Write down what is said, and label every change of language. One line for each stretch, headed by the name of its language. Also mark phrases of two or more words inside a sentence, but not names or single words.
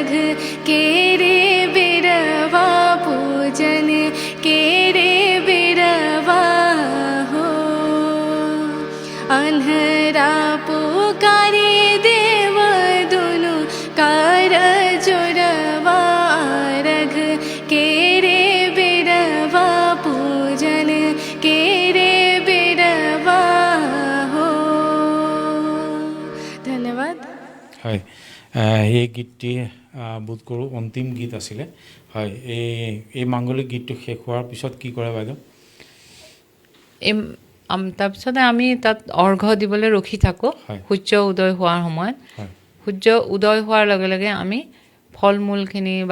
Bhojpuri: के रे बिरवा पूजन के रे बिरवा हो अन्हरा पुकारे देव दुनु कार जुड़वा रघ के रे बिरवा पूजन के रे बिरवा हो धन्यवाद
Assamese: হয় এই গীতটি বোধ কৰোঁ অন্তিম গীত আছিলে হয় এই মাংগলিক গীতটো শেষ হোৱাৰ পিছত কি কৰে বাইদেউ তাৰপিছতে আমি তাত অৰ্ঘ্য দিবলৈ ৰখি থাকোঁ সূৰ্য উদয় হোৱাৰ সময়ত সূৰ্য উদয় হোৱাৰ লগে লগে আমি ফল মূলখিনি বা